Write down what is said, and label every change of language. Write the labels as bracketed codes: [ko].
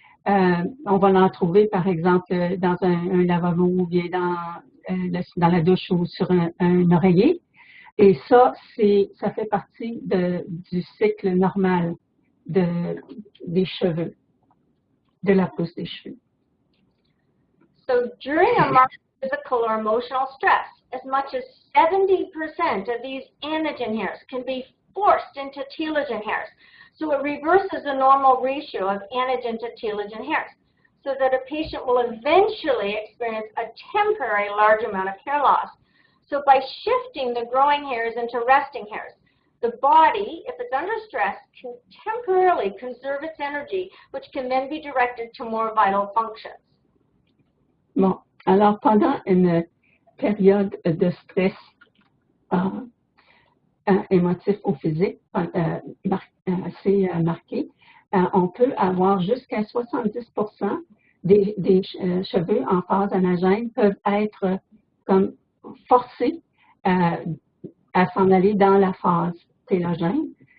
[fr] On va en trouver, par exemple, dans un lavabo ou bien dans la douche ou sur un oreiller. Et ça fait partie du cycle normal des cheveux, de la pousse des cheveux. [en] So during a marked physical or emotional stress, as much as 70% of these anagen hairs can be forced into telogen hairs. So it reverses the normal ratio of anagen to telogen hairs, so that a patient will eventually experience a temporary large amount of hair loss. So by shifting the growing hairs into resting hairs, The body, if it's under stress, can temporarily conserve its energy, which can then be directed to more vital functions. [fr] Bon, alors pendant une période de stress émotif ou physique assez marqué, on peut avoir jusqu'à 70% des cheveux en phase anagène peuvent être comme forcés à s'en aller dans la phase télogène.